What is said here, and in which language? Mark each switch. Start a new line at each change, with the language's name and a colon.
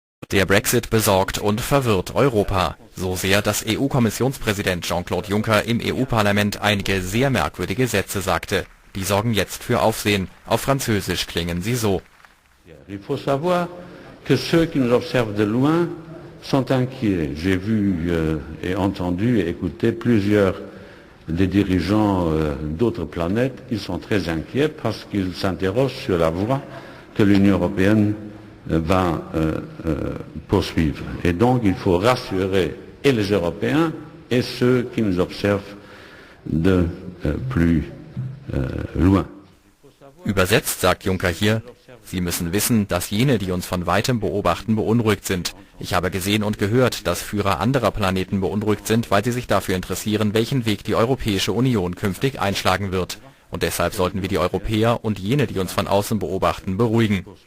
German: Der Brexit besorgt und verwirrt Europa. So sehr, dass EU-Kommissionspräsident Jean-Claude Juncker im EU-Parlament einige sehr merkwürdige Sätze sagte. Die sorgen jetzt für Aufsehen. Auf Französisch klingen sie so.
French: Il faut savoir que ceux qui nous observent de loin sont inquiets. J'ai vu et entendu et écouté plusieurs des dirigeants d'autres planètes. Ils sont très inquiets parce qu'ils s'interrogent sur la voie que l'Union européenne va poursuivre. Et donc il faut rassurer et les Européens et ceux qui nous observent de plus loin.
German: Übersetzt sagt Juncker hier, Sie müssen wissen, dass jene, die uns von weitem beobachten, beunruhigt sind. Ich habe gesehen und gehört, dass Führer anderer Planeten beunruhigt sind, weil sie sich dafür interessieren, welchen Weg die Europäische Union künftig einschlagen wird. Und deshalb sollten wir die Europäer und jene, die uns von außen beobachten, beruhigen.